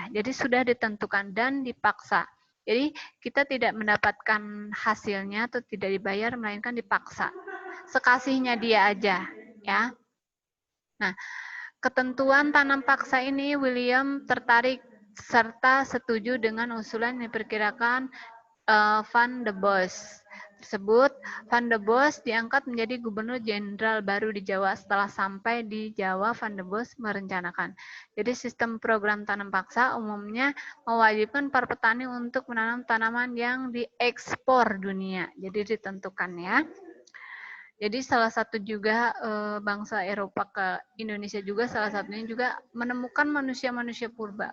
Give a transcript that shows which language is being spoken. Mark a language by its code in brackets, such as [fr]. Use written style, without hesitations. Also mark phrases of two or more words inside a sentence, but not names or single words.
[id] Jadi sudah ditentukan dan dipaksa. Jadi kita tidak mendapatkan hasilnya atau tidak dibayar, melainkan dipaksa. Sekasihnya dia aja, ya. Nah, ketentuan tanam paksa ini William tertarik serta setuju dengan usulan yang diperkirakan Van de Bosch tersebut. Van de Bosch diangkat menjadi gubernur jenderal baru di Jawa. Setelah sampai di Jawa, Van de Bosch merencanakan. Jadi sistem program tanam paksa umumnya mewajibkan para petani untuk menanam tanaman yang diekspor dunia. Jadi ditentukan ya. Jadi salah satu juga bangsa Eropa ke Indonesia juga salah satunya juga menemukan manusia-manusia purba.